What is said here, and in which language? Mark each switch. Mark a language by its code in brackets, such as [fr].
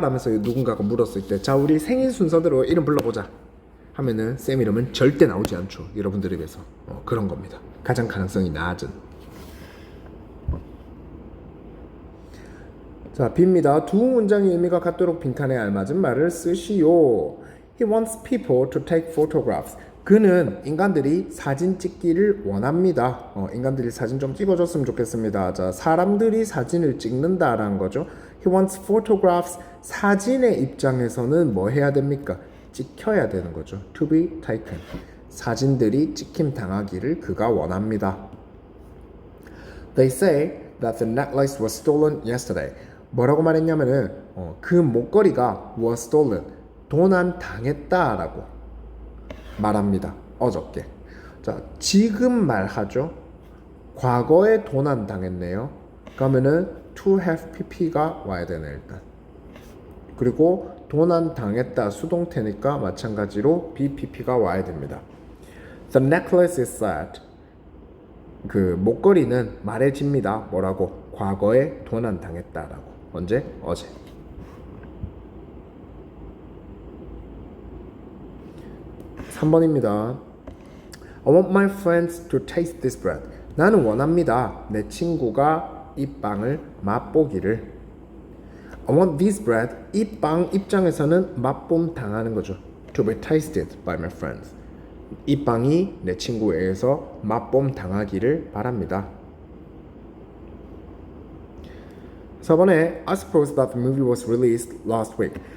[ko] 라면서 누군가가 물었을 때 자, 우리 생일 순서대로 이름 불러보자 하면은 쌤 이름은 절대 나오지 않죠. 여러분들 입에서 그런 겁니다. 가장 가능성이 낮은. 자, B입니다. 두 문장의 의미가 같도록 빈칸에 알맞은 말을 쓰시오. [en] He wants people to take photographs. [ko] 그는 인간들이 사진 찍기를 원합니다. 인간들이 사진 좀 찍어줬으면 좋겠습니다. 자, 사람들이 사진을 찍는다라는 거죠. [en] He wants photographs. [ko] 사진의 입장에서는 뭐 해야 됩니까? 찍혀야 되는 거죠. [en] To be taken. [ko] 사진들이 찍힘 당하기를 그가 원합니다. [en] They say that the necklace was stolen yesterday. [ko] 뭐라고 말했냐면은 그 목걸이가 [en] was stolen. [ko] 도난 당했다라고 말합니다. 어저께. 자, 지금 말하죠. 과거에 도난 당했네요. 그러면은 to have pp가 와야 되네 일단. 그리고 도난 당했다 수동태니까 마찬가지로 bpp가 와야 됩니다. [en] The necklace is sad. [ko] 그 목걸이는 말해집니다. 뭐라고? 과거에 도난 당했다라고. 언제? 어제. (3번입니다) [en] I want my friends to taste this bread. [ko] 나는 원합니다. 내 친구가 이 빵을 맛보기를. [en] I want this bread. [ko] 이 빵 입장에서는 맛봄 당하는 거죠. [en] To be tasted by my friends. [ko] 이 빵이 내 친구에 의해서 맛봄 당하기를 바랍니다. 4번에 [en] I suppose that the movie was released last week.